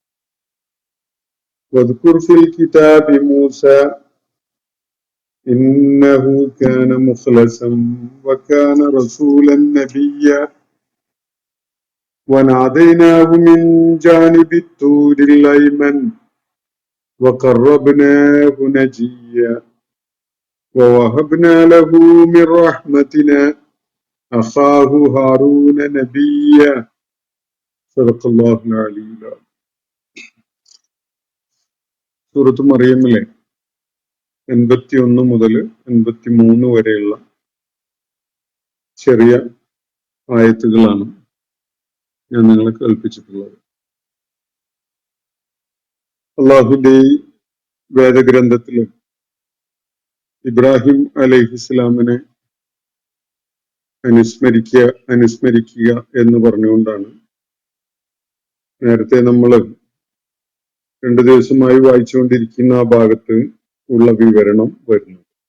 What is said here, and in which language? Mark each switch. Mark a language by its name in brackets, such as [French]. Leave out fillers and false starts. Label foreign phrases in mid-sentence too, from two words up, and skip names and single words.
[Arabic] واذكر في الكتاب موسى إنه كان مخلصا وكان رسولا نبيا وناديناه من جانب الطور الأيمن وقربناه نجيا ووهبنا له من رحمتنا أخاه هارون نبيا صدق الله العلي العظيم. [Malayalam] സൂറത്ത് മറിയമിലെ 81 മുതൽ 83 വരെയുള്ള ചെറിയ ആയത്തുകളാണ് ഞാൻ നിങ്ങളെ കേൾപ്പിച്ചിട്ടുള്ളത്. അള്ളാഹുവിന്റെ ഈ വേദഗ്രന്ഥത്തില് ഇബ്രാഹിം അലൈഹിസ്സലാമിനെ അനുസ്മരിക്കുക എന്ന് പറഞ്ഞുകൊണ്ടാണ് നേരത്തെ നമ്മൾ 2 ദിവസമായി വായിച്ചുകൊണ്ടിരിക്കുന്ന ആ ഭാഗത്ത് ഉള്ള വിവരണം വരുന്നത്.